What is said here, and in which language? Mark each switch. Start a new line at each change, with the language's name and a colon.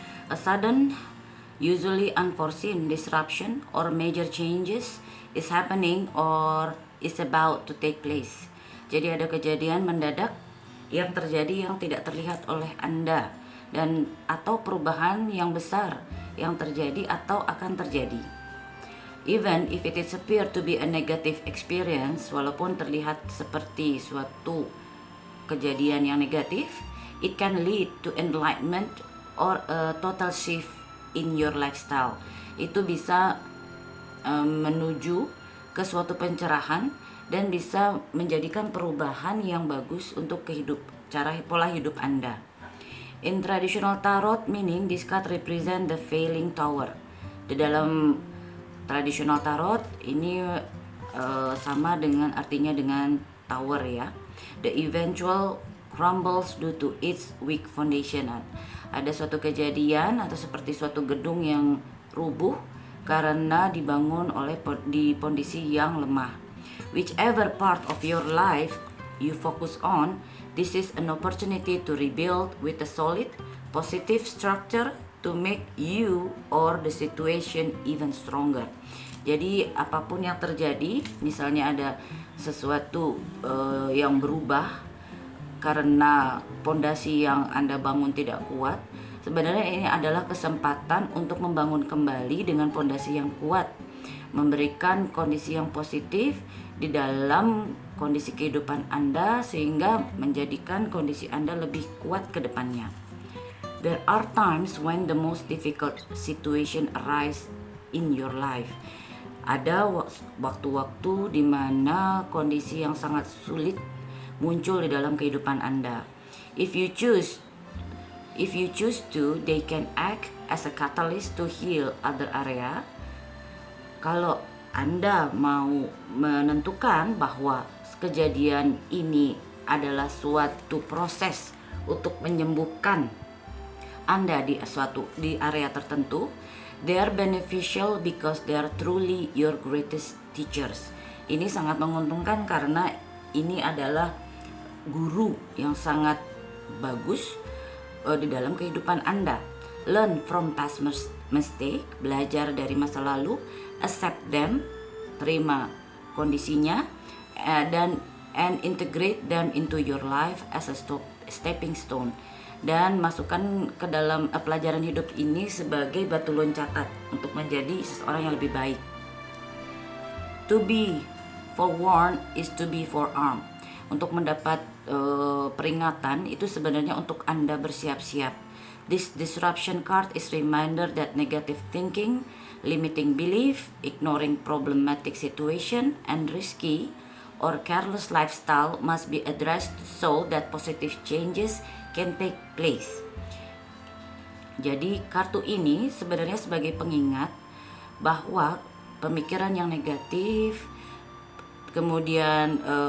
English: A sudden, usually unforeseen disruption or major changes is happening or is about to take place.
Indonesian: Jadi ada kejadian mendadak yang terjadi yang tidak terlihat oleh Anda, dan atau perubahan yang besar yang terjadi atau akan terjadi.
English: Even if it is appear to be a negative experience,
Indonesian: walaupun terlihat seperti suatu kejadian yang negatif,
English: it can lead to enlightenment or a total shift in your lifestyle.
Indonesian: Itu bisa menuju ke suatu pencerahan dan bisa menjadikan perubahan yang bagus untuk pola hidup Anda.
English: In traditional tarot meaning, this card represent the failing tower.
Indonesian: Di dalam traditional tarot ini sama dengan artinya dengan tower ya.
English: The eventual crumbles due to its weak foundation.
Indonesian: Ada suatu kejadian atau seperti suatu gedung yang rubuh karena dibangun di kondisi yang lemah.
English: Whichever part of your life you focus on, This is an opportunity to rebuild with a solid, positive structure to make you or the situation even stronger.
Indonesian: Jadi apapun yang terjadi, misalnya ada sesuatu yang berubah karena pondasi yang Anda bangun tidak kuat, sebenarnya ini adalah kesempatan untuk membangun kembali dengan pondasi yang kuat, memberikan kondisi yang positif di dalam kondisi kehidupan Anda sehingga menjadikan kondisi Anda lebih kuat ke depannya.
English: There are times when the most difficult situation arise in your life.
Indonesian: Ada waktu-waktu di mana kondisi yang sangat sulit muncul di dalam kehidupan Anda.
English: If you choose to, they can act as a catalyst to heal other area.
Indonesian: Kalau Anda mau menentukan bahwa kejadian ini adalah suatu proses untuk menyembuhkan Anda di area tertentu,
English: they are beneficial because they are truly your greatest teachers.
Indonesian: Ini sangat menguntungkan karena ini adalah guru yang sangat bagus di dalam kehidupan Anda.
English: Learn from past mistake,
Indonesian: belajar dari masa lalu,
English: accept them,
Indonesian: terima kondisinya,
English: and integrate them into your life as a stepping stone,
Indonesian: dan masukkan ke dalam pelajaran hidup ini sebagai batu loncatan untuk menjadi seseorang yang lebih baik.
English: To be forewarned is to be forearmed.
Indonesian: Untuk mendapat peringatan itu sebenarnya untuk Anda bersiap-siap.
English: This disruption card is reminder that negative thinking, limiting belief, ignoring problematic situation, and risky or careless lifestyle must be addressed so that positive changes can take place.
Indonesian: Jadi kartu ini sebenarnya sebagai pengingat bahwa pemikiran yang negatif, kemudian